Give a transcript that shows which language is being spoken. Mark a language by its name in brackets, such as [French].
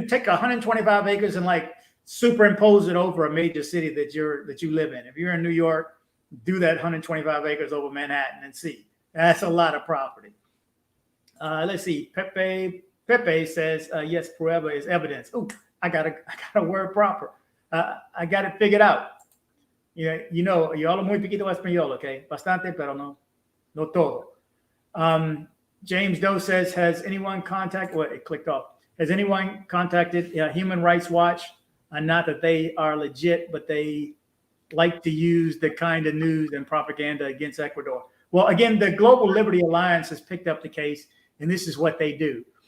[English] Take 125 acres and like superimpose it over a major city that you live in. If you're in New York, do that 125 acres over Manhattan and see. That's a lot of property. Let's see. Pepe says, yes, forever is evidence. Oh, I got a word proper. I got it figured out. You know, [Spanish] yo hablo muy poquito español, [English] okay? [Spanish] Bastante, pero no todo. [English] James Doe says, has anyone contacted, well, it clicked off. Has anyone contacted Human Rights Watch? Not that they are legit, but they like to use the kind of news and propaganda against Ecuador. Well, again, the Global Liberty Alliance has picked up the case, and this is what they do.